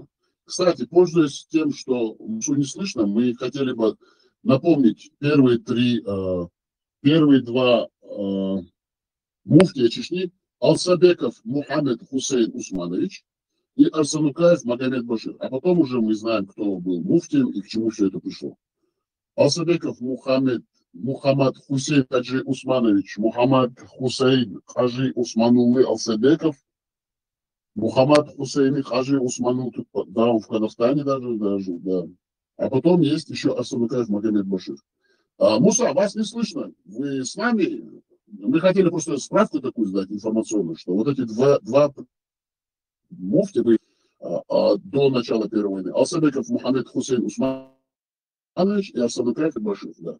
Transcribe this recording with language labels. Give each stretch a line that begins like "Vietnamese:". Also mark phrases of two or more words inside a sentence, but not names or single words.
Russian: Кстати, пользуясь тем, что Мусу не слышно, мы хотели бы напомнить первые два муфтия Чечни: Алсабеков Мухаммед Хусейн Усманович и Арсанукаев Магомед Башир. А потом уже мы знаем, кто был муфтием и к чему все это пришло. Алсабеков Мухаммад Хусейн Хаджи Усманович, Мухаммад Хусейн Хаджи Усмануллы Алсабеков, Мухаммад Хусейн Хаджи Усманул, да, в Казахстане даже, да. А потом есть еще Арсанукаев Магомед Башир. Муса, вас не слышно. Вы с нами? Мы хотели просто справку такую сдать информационную, что вот эти два муфти до начала Первой войны: Алсабеков Мухаммед Хусейн Усманович и Арсанукаев Башир, да.